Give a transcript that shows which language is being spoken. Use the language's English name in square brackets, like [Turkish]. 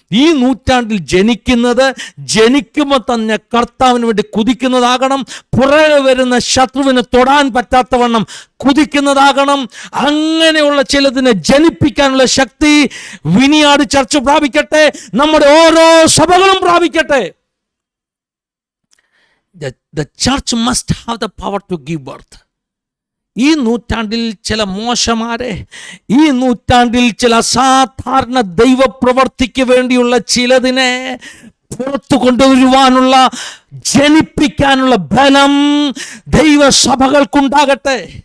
[Malayalam] ഈ നൂറ്റാണ്ടിൽ ജനിക്കുമ്പോൾ തന്നെ കർത്താവിന് വേണ്ടി കുതിക്കുന്നതാകണം. പുറകെ വരുന്ന ശത്രുവിന് തൊടാൻ പറ്റാത്തവണ്ണം കുതിക്കുന്നതാകണം. അങ്ങനെയുള്ള ചിലതിനെ ജനിപ്പിക്കാനുള്ള ശക്തി വിനിയാട് ചർച്ച് പ്രാപിക്കട്ടെ, നമ്മുടെ ഓരോ സഭകളും പ്രാപിക്കട്ടെ. [English] The church must have the power to give birth. [Malayalam] ഈ നൂറ്റാണ്ടിൽ ചില മോശമാരെ, ഈ നൂറ്റാണ്ടിൽ ചില അസാധാരണ ദൈവപ്രവർത്തിക്ക് വേണ്ടിയുള്ള ചിലതിനെ പുറത്തു കൊണ്ടുവരുവാനുള്ള, ജനിപ്പിക്കാനുള്ള ബലം ദൈവസഭകൾക്കുണ്ടാകട്ടെ.